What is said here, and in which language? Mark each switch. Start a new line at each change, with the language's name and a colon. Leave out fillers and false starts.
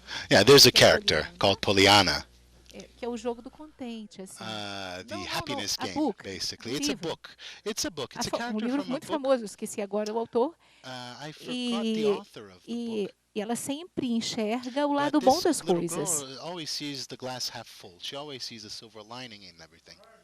English: Yeah, there's a character called Pollyanna.
Portuguese: Que é o jogo do contente, assim.
English: The happiness game, basically. It's a book. It's a book. It's a character
Portuguese: livro
English: from a
Portuguese: muito
English: book.
Portuguese: famoso, esqueci agora o autor.
English: I forgot the author of the book.
Portuguese: E ela sempre enxerga o lado bom das coisas.
English: Girl always sees the glass half full. She always sees a silver lining in everything.